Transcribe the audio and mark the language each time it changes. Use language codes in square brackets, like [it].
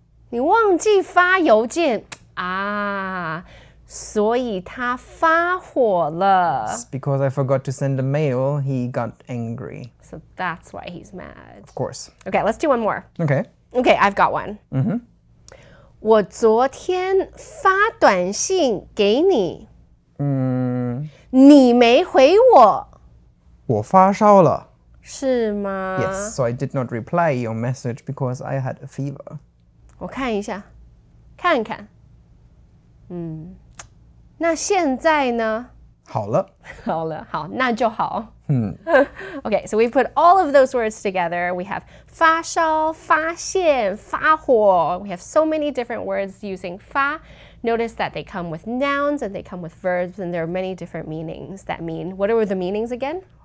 [zh] 你忘记发邮件啊，所以他发火了。 [en] Because I forgot to send a mail, he got angry. So that's why he's mad. Of course. Okay, let's do one more. Okay. Okay, I've got one. [zh] 我昨天发短信给你，你没回我，我发烧了. 是吗？ [en] Yes, so I did not reply your message because I had a fever. [zh] 我看一下，看看。那现在呢？好了. 好了，好，那就好。 [en] Okay, so we put all of those words together. We have 发烧, 发现, 发火. We have so many different words using 发. Notice that they come with nouns and they come with verbs, and there are many different meanings that mean. What are the meanings again?